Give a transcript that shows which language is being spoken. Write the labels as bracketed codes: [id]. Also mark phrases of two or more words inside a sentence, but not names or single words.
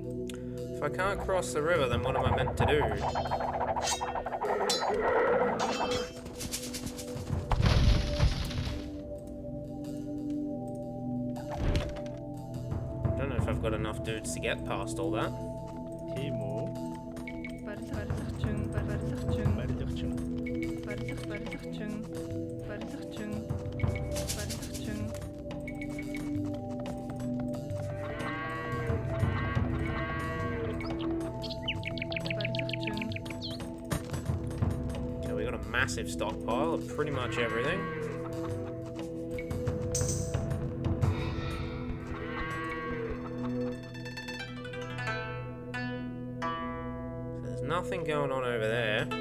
[en] If I can't cross the river, then what am I meant to do? I don't know if I've got enough dudes to get past all that. Timo. [mn] Барилгачин, барилгачин, Berlikçin. барилгачин, барилгачин, барилгачин. Барилгачин. [en] Okay, we got a massive stockpile of pretty much everything. There's nothing going on over there.